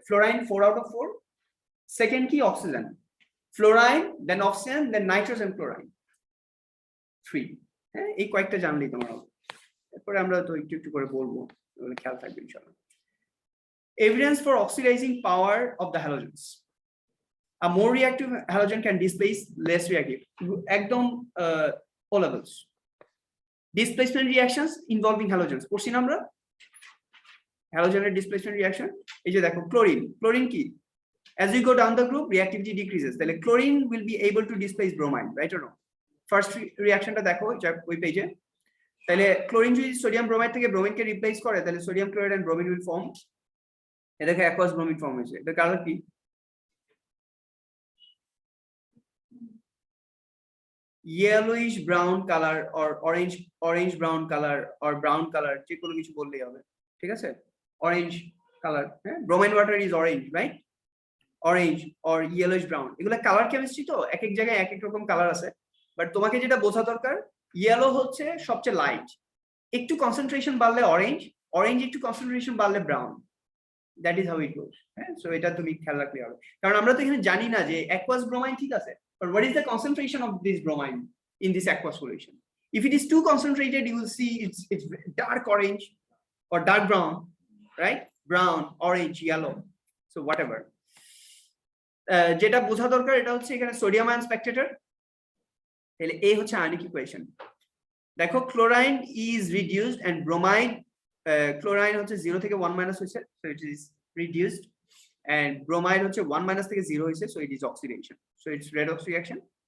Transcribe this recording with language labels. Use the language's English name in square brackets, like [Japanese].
[Bangla] ফ্লোরাইন 4 out of 4, second কি oxygen, ফ্লোরাইন, দেন oxygen, দেন nitrogen, ক্লোরাইন 3। হ্যাঁ, এই কয়েকটা জানলেই তোমার হবে। এরপরে আমরা তো একটু একটু করে বলবো, খেয়াল থাকবে ইনশাআল্লাহ। [English] Evidence for oxidising power of the halogens. A more reactive halogen can displace less reactive. একদম O levels. Displacement reactions involving halogens. [Bangla] পড়ছি না আমরা হ্যালোজেনের ডিসপ্লেসমেন্ট রিঅ্যাকশন? এই যে দেখো, ক্লোরিন কি, [English] as we go down the group reactivity decreases, [Bangla] তাহলে chlorine [English] will be able to displace bromine, right or no? [Bangla] First রিঅ্যাকশনটা দেখো ওই পেজে। তাহলে ক্লোরিন যদি সোডিয়াম ব্রোমাইড থেকে ব্রোমিনকে রিপ্লেস করে, তাহলে sodium chloride and bromine will form. এই দেখো অ্যাকুয়াস ব্রোমিন ফর্ম হয়েছে। এটা কালার কি? [English] yellowish brown color or orange brown color or brown color, [Bangla] যে কোনো কিছু বললেই হবে। ঠিক আছে, অরেঞ্জ কালার। হ্যাঁ, [English] Bromine water is orange, right? Orange or yellowish brown, [Bangla] এগুলো কালার কেমিস্ট্রি, তো এক এক জায়গায় এক এক রকম কালার আছে। বাট তোমাকে যেটা বোঝা দরকার, ইয়েলো হচ্ছে সবচেয়ে লাইট, একটু কনসেন্ট্রেশন বাড়লে অরেঞ্জ একটু কনসেন্ট্রেশন বাড়লে brown. [English] That is how it goes. হ্যাঁ, [Bangla] সো এটা তুমি খেয়াল রাখলে হবে, কারণ আমরা তো এখানে জানি না যে অ্যাকুয়াস ব্রোমাইন, ঠিক আছে, [English] But what is the concentration of this bromine in this aqueous solution? If it is too concentrated, you will see it's dark orange or dark brown, right? Brown, orange, yellow, so whatever. [Bangla] যেটা বোঝা দরকার এটা হচ্ছে এখানে sodium ion Spectator. তাহলে এই হচ্ছে ionic equation. [English] দেখো, chlorine is reduced and bromide, chlorine হচ্ছে 0 থেকে 1 মাইনাস হয়েছে, so it is reduced, and bromide হচ্ছে 1 মাইনাস থেকে 0 হয়েছে, so it is oxidation, so it's redox reaction.